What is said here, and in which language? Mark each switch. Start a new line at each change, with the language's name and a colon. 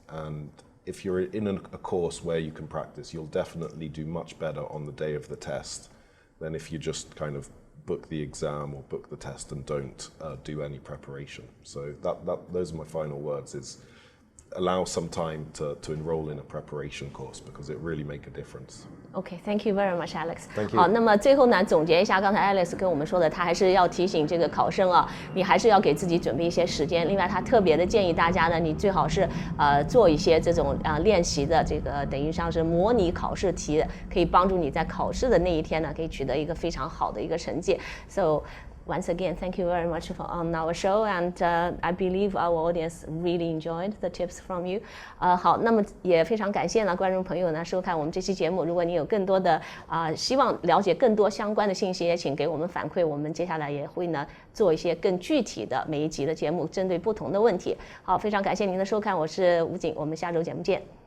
English: And if you're in a course where you can practice, you'll definitely do much better on the day of the test than if you just kind of book the exam or book the test and don't do any preparation. So those are my final words, is allow some time to enroll in a preparation course because it really make a difference. Okay, thank you very much, Alex. Thank you.
Chinese: 好，那么最后呢，总结一下刚才 Alex 跟我们说的，他还是要提醒这个考生你还是要给自己准备一些时间。另外，他特别的建议大家呢，你最好是做一些这种练习的这个等于像是模拟考试题，可以帮助你在考试的那一天呢，可以取得一个非常好的一个成绩。
English: So once again, thank you very much on our show, and I believe our audience really enjoyed the tips from you.
Chinese: 好，那么也非常感谢呢观众朋友呢收看我们这期节目。如果你有更多的希望了解更多相关的信息，也请给我们反馈。我们接下来也会呢做一些更具体的每一集的节目，针对不同的问题。好，非常感谢您的收看，我是吴瑾，我们下周节目见。